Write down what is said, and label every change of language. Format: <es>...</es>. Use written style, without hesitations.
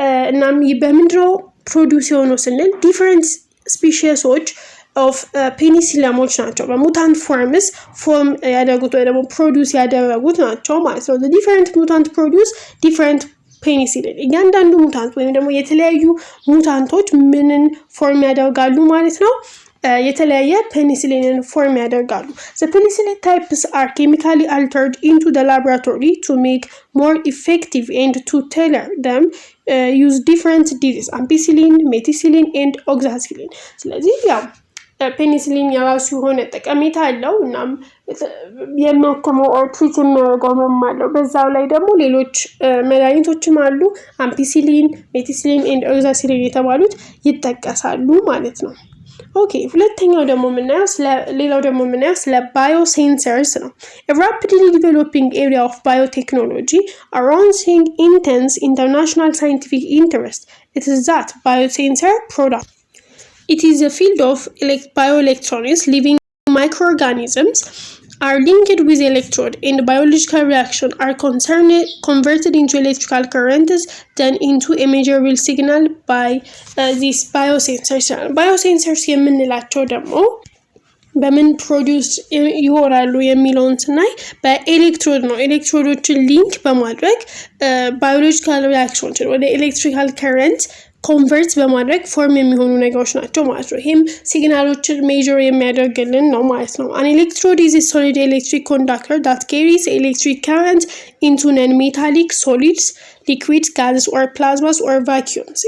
<am>እናም በምንድነው ፕሮዲውስ የሆነው ስንል ዲፈረንት ስፒሺሶች ኦፍ ፔኒሲሊየሞች ናቸው በሙታንት ፎርምስ ፎርም ያደረጉት ወይ ደግሞ ፕሮዲውስ ያደረጉት ናቸው ማለት ነው።</am> <en>ዲፈረንት ሙታንት ፕሮዲውስ ዲፈረንት ፔኒሲሊን።</en> <am>እያንዳንዱ ሙታንት ወይም ደግሞ የተለያዩ ሙታንቶች ምንን ፎርም ያደርጋሉ ማለት ነው? የተለያየ ፔኒሲሊንን ፎርም ያደርጋሉ።</am> <en>The penicillin types are chemically altered into the laboratory to make more effective and to tailor them use different diseases ampicillin, methicillin and oxacillin.</en> <am>ስለዚህ ያው ፔኒሲሊን የራሱ የሆነ ጠቀሜታ አለው እናም የሚያክመው ትሪት የሚያደርገው አለው። በዛው ላይ ደግሞ ሌሎች መድኃኒቶችም አሉ አምፒሲሊን፣ ሜቲሲሊን ኤንድ ኦክሳሲሊን የተባሉት ይጠቀሳሉ ማለት ነው። ኦኬ ሁለተኛው ደግሞ የምናየው ስለ ባዮሴንሰርስ ነው።</am> <en>A rapidly developing area of biotechnology arousing intense international scientific interest. It is that biosensor product. It is a field of bioelectronics. Living microorganisms are linked with electrode and biological reaction are converted into electrical currents then into a measurable signal by these biosensors.</en> <am>Biosensors የምንላቸው ደግሞ በምን ፕሮዲውስ ይሆናሉ የሚለውን ስናይ በኤሌክትሮድ ነው። ኤሌክትሮዶችን ሊንክ በማድረግ ባዮሎጂካል ሪአክሽኖችን ወደ ኤሌክትሪካል ከረንት ኮንቨርት በማድረግ ፎርም የሚሆኑ ነገሮች ናቸው ማለት ነው። ይህም ሲግናሎችን ሜዥር የሚያደርግልን ነው ማለት ነው።</am> <en>An electrode is a solid electric conductor that carries electric current into non-metallic solids, liquids, gases or plasmas or vacuums.</en>